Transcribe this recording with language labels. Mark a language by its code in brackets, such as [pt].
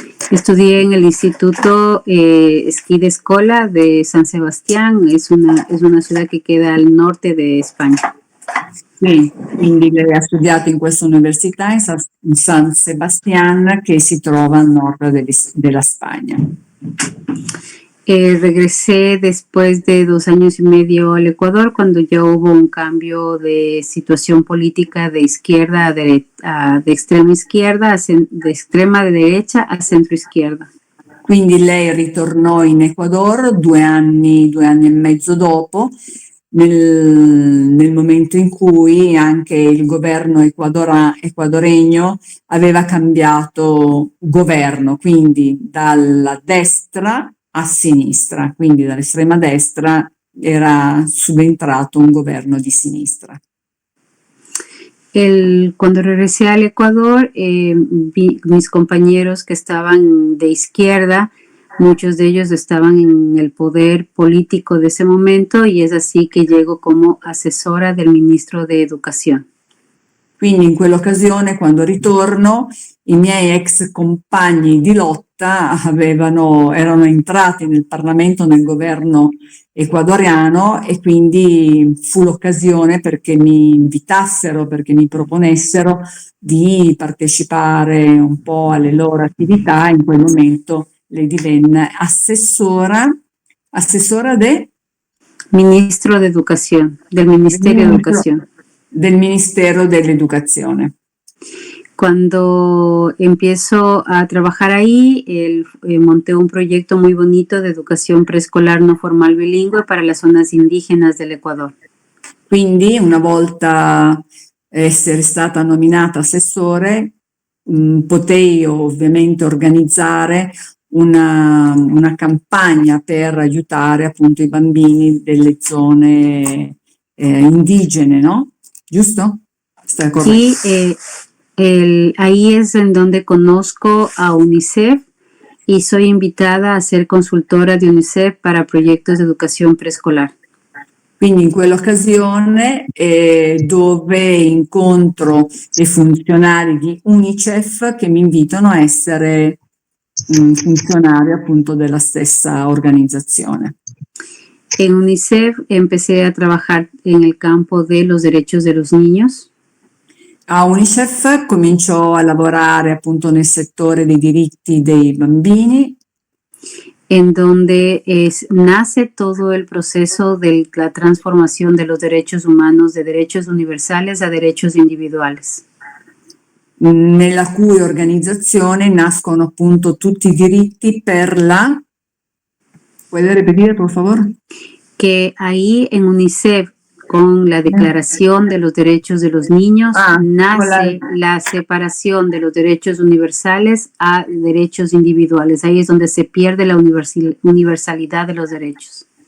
[es] Estudié en el Instituto Esquí de Escola de San Sebastián, es una ciudad que queda al norte de España. [it] Sì, quindi lei ha studiato in questa università in San Sebastián che si trova al nord della Spagna. [es] Regresé después de 2 años y medio al Ecuador cuando ya hubo un cambio de situación política de izquierda de extrema izquierda, de extrema derecha a centro izquierda. [it] Quindi lei ritornò in Ecuador 2 anni e mezzo dopo, nel momento in cui anche il governo ecuadoregno aveva cambiato governo, quindi dalla destra a sinistra, quindi dall'estrema destra era subentrato un governo di sinistra. [es] Cuando regresé al Ecuador, vi mis compañeros que estaban de izquierda, muchos de ellos estaban en el poder político de ese momento y es así que llego como asesora del ministro de Educación. [it] Quindi in quell'occasione, quando ritorno, i miei ex compagni di lotta erano entrati nel Parlamento, nel governo ecuadoriano e quindi fu l'occasione perché mi invitassero, perché mi proponessero di partecipare un po' alle loro attività. In quel momento lei divenne assessora del [es] Ministro de Educación, del Ministerio de Educación. [it] Del Ministero dell'Educazione. [es] Cuando empiezo a trabajar ahí, monté un proyecto muy bonito de educación preescolar no formal bilingüe para las zonas indígenas del Ecuador. [it] Quindi una volta essere stata nominata assessore, potei ovviamente organizzare una campagna per aiutare appunto i bambini delle zone indigene, no? [es] ¿Justo? ¿Está correcto? Sí, ahí es en donde conozco a UNICEF y soy invitada a ser consultora de UNICEF para proyectos de educación preescolar. [it] Quindi in quell'occasione dove incontro dei funzionari di UNICEF che mi invitano a essere funzionario appunto della stessa organizzazione. [es] En UNICEF empecé a trabajar en el campo de los derechos de los niños. [it] A UNICEF cominciò a lavorare appunto nel settore dei diritti dei bambini, [es] en donde nace todo el proceso de la transformación de los derechos humanos de derechos universales a derechos individuales. [it] nella cui organizzazione nascono appunto tutti i diritti per la... [es] ¿Puede repetir, por favor? Que ahí en UNICEF, con la Declaración de los Derechos de los Niños, nace la separación de los derechos universales a derechos individuales. Ahí es donde se pierde la universalidad de los derechos.